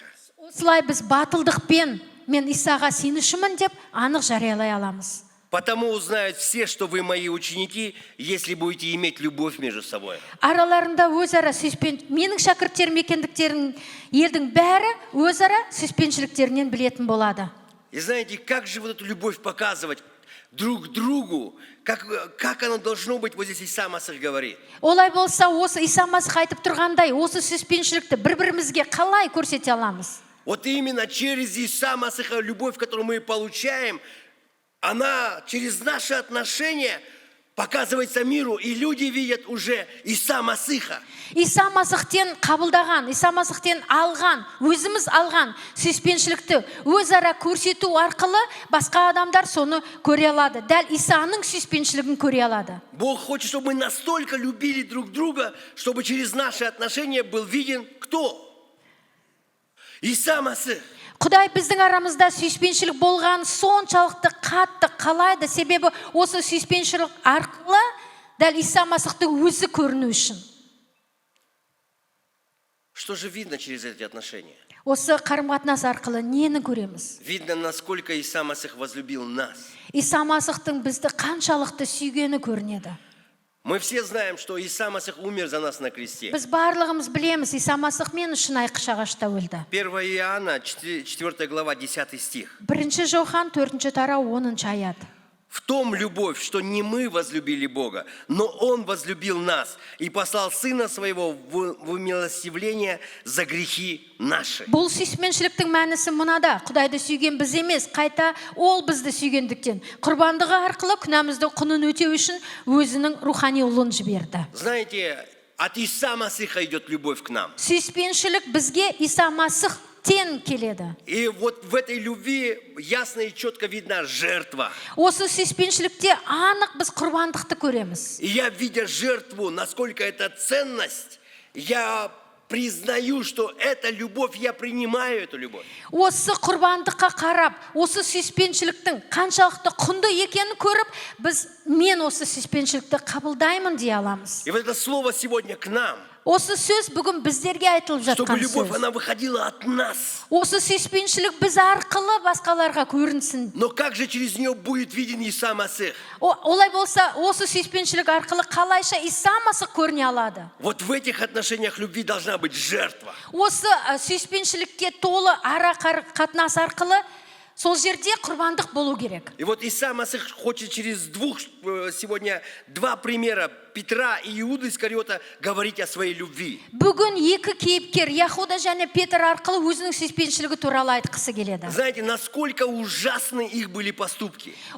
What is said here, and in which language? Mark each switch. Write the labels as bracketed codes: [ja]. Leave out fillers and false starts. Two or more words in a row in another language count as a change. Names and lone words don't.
[kk] Осылай біз батылдықпен мен Исаға сенушімін деп анық жариялай аламыз. [ru] Потому узнают все, что вы мои ученики, если будете иметь любовь между собой. Араларында өзара менің шәкірттерім екендіктерін елдің бәрі өзара сүйіспеншіліктерінен білетін болады. И знаете, как же вот эту любовь показывать друг другу? Как оно должно быть? Вот здесь Иса Масих говорит. [kk] Олай болса, осы Иса Масих айтып тұрғандай, осы сүйіспеншілікті бір-бірімізге қалай көрсете аламыз? [ru] Вот именно через Иса Масиха любовь, которую мы получаем, она через наши отношения показывается миру, и люди видят уже Иса Масиха. [kk] Иса Масихтен қабылдаған, Иса Масихтен алған, өзіміз алған сүйіспеншілікті өзара көрсету арқылы басқа адамдар соны көре алады. Дәл Исаның сүйіспеншілігін көре алады. [ru] Бог хочет, чтобы мы настолько любили друг друга, чтобы через наши отношения был виден кто? Иса Масих. [kk] Құдай біздің арамызда сүйіспеншілік болған соншалықты қатты қалайды, себебі осы сүйіспеншілік арқылы дәл Иса Масихтың өзі көріну үшін. [ru] Что же видно через эти отношения? [kk] Осы қарым-қатынас арқылы нені көреміз? [ru] Видно, насколько Иса Масих возлюбил нас. [kk] Иса Масихтың бізді қаншалықты сүйгені көрінеді. [ru] Мы все знаем, что Иса Масих умер за нас на кресте. [kk] Біз барлығымыз білеміз, Иса Масих мен үшін айқыш ағашта өлді. [ru] 1 Иоанна, 4 глава, 10 стих. [kk] 1 Жохан 4 тарау 10 аят. [ru] В том любовь, что не мы возлюбили Бога, но Он возлюбил нас и послал Сына Своего в умилостивление за грехи наши. [kk] Бұл сүйіспеншіліктің мәнісі мынада: Құдайды сүйген біз емес, қайта ол бізді сүйгендіктен құрбандығы арқылы күнәмізді құнын өтеу үшін өзінің рухани ұлын жіберді. [ru] Знаете, от Иса Масиха идет любовь к нам. [kk] Сүйіспеншілік бізге Иса Масихтен келеді. [ru] И вот в этой любви ясно и четко видна жертва. [kk] Осы сүйіспеншілікте анық біз құрбандықты көреміз. [ru] И я, видя жертву, насколько это ценность, я признаю, что эта любовь, я принимаю эту любовь. [kk] Осы құрбандыққа қарап, осы сүйіспеншіліктің қаншалықты құнды екенін көріп, мен осы сүйіспеншілікті қабылдаймын дей аламыз. [ru] И вот это слово сегодня к нам. [kk] Осы сөз бүгін біздерге айтылып [ru] Чтобы [kk] жатқан [ru] любовь, [kk] сөз. [ru] она выходила от нас. [kk] Осы сүйіспеншілік біз арқылы басқаларға көрінсін. [ru] Но как же через нее будет виден Иса Масих? [kk] Олай болса, осы сүйіспеншілік арқылы қалайша Иса Масих көріне алады? [ru] Вот в этих отношениях любви должна быть жертва. [kk] Осы сүйіспеншілікке толы ара қатынас арқылы сол жерде құрбандық болу керек. [ru] И вот Иса Масих хочет через сегодня два примера, Петра и Иуды Искариота, говорить о своей любви. [kk] Бүгін екі кейіпкер, Яхуда және Петр арқылы өзінің сүйіспеншілігі туралы айтқысы келеді. [ru] Знаете, насколько ужасны их были поступки.